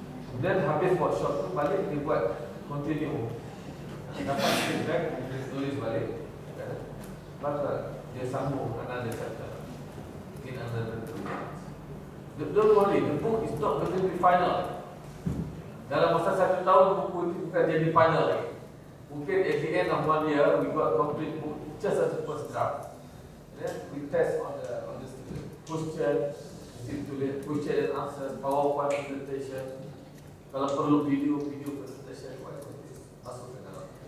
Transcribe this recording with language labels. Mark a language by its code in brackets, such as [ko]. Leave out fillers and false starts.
[ms] Kemudian habis workshop tu balik dibuat continue. Dapat feedback, tulis balik. Maka dia sambung [en] another chapter in another 2 months. Don't worry, the book is not going to be final. [ms] Dalam masa 1 tahun buku itu bukan jadi final lagi. [en] Mungkin at the end of 1 year we got complete book just as a first draft. Then we test on the student. Question and answer, PowerPoint presentation. [ms] Kalau perlu video presentation, masuk ke dalam.